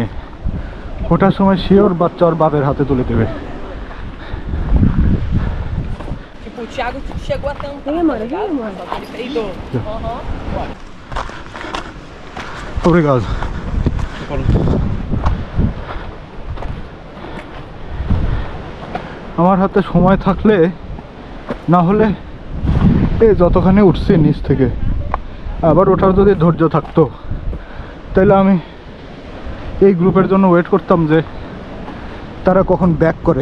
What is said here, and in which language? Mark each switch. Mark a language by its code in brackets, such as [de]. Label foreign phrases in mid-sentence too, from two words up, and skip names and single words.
[bn] ওটার সময় সে ওর বাচ্চা ওর বাপের হাতে তুলে দেবে। [pt] Tipo, o Thiago chegou a tentar. Vem, amor, vem, amor. Ele peidou. Obrigado. [bn] আমার হাতে সময় থাকলে, না হলে এই যতখানি উঠছি নিচ থেকে আবার ওঠার যদি ধৈর্য থাকতো, তাহলে আমি এই গ্রুপের জন্য ওয়েট করতাম যে তারা কখন ব্যাক করে।